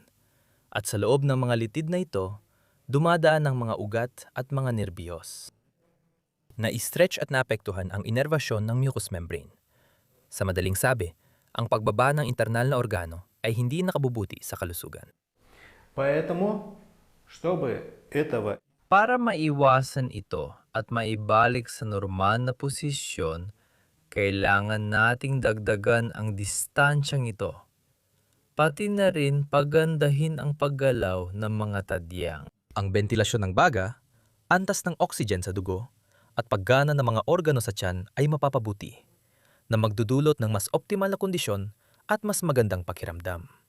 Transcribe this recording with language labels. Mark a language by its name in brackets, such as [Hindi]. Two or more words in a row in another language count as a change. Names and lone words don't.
[Filipino] At sa loob ng mga litid na ito, dumadaan ang mga ugat at mga nerbiyos. Na-stretch at naapektuhan ang inervasyon ng [English] mucous membrane. [Filipino] Sa madaling sabi, ang pagbaba ng internal na organo ay hindi nakabubuti sa kalusugan. [Russian] Поэтому, чтобы этого [Filipino] Para maiwasan ito at maibalik sa normal na posisyon, kailangan nating dagdagan ang distansyang ito. Pati na rin pagandahin ang paggalaw ng mga tadyang. ang bentilasyon ng baga, antas ng oxygen sa dugo, at paggana ng mga organo sa tiyan ay mapapabuti, na magdudulot ng mas optimal na kondisyon at mas magandang pakiramdam.